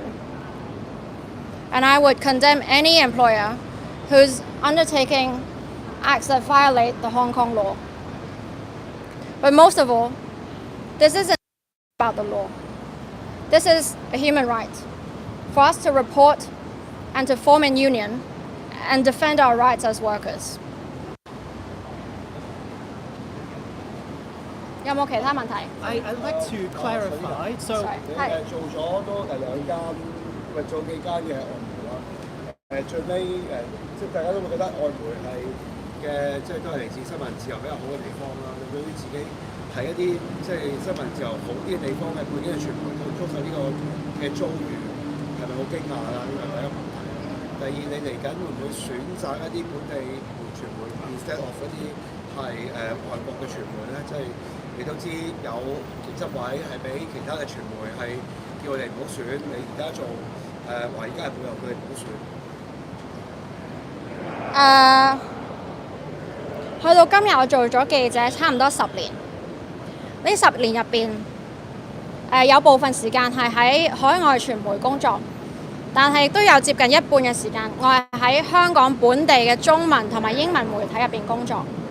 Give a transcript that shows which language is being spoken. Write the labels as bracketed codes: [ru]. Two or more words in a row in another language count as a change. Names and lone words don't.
[en] And I would condemn any employer who's undertaking acts that violate the Hong Kong law. But most of all, this isn't about the law. This is a human right for us to report and to form a union and defend our rights as workers. [yue] 有冇其他問題 [en] I'd like to clarify. So [yue] 你做咗都2間，做幾間嘅外媒啦。最尾即係大家都會覺得外媒係即係都係嚟自新聞自由比較好嘅地方啦。你對於自己喺一啲即係新聞自由好啲嘅地方嘅背景嘅傳媒遭受呢個嘅遭遇，係咪好驚訝啦？呢個係第一個問題。第二，你嚟緊會唔會選擇一啲本地傳媒 [en] instead of [yue] 一啲係外國嘅傳媒咧？即係你都知有競爭位係俾其他嘅傳媒係叫佢哋唔好選，你而家做華爾街日報又佢哋唔好選。去到今日我做咗記者差唔多10年，呢10年入邊，有部分時間係喺海外傳媒工作，但係亦都有接近一半嘅時間，我係喺香港本地嘅中文同埋英文媒體入邊工作。